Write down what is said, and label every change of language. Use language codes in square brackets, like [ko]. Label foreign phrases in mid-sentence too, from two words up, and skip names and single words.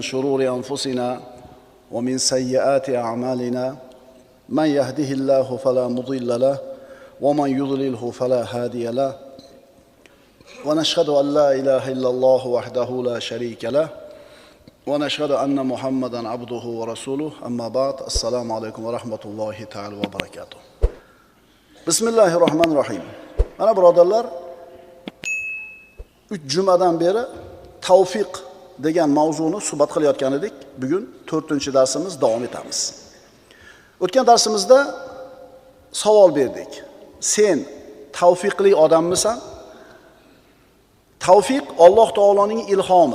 [ar] شرور أنفسنا ومن سيئات أعمالنا من يهده الله فلا مضل له ومن يضلله فلا هادي له ونشهد أن لا إله إلا الله وحده لا شريك له ونشهد أن محمدا عبده ورسوله أما بعد السلام عليكم ورحمة الله تعالى وبركاته Bismillahirrahmanirrahim. [uz] Mana birodarlar, 3 jumadan beri tavfiq degan mavzuni suhbat qilayotgan edik. Bugun 4-darsimiz davom etamiz. O'tgan darsimizda savol berdik. Sen tavfiqli odammisan? Tavfiq Alloh taoloning ilhomi.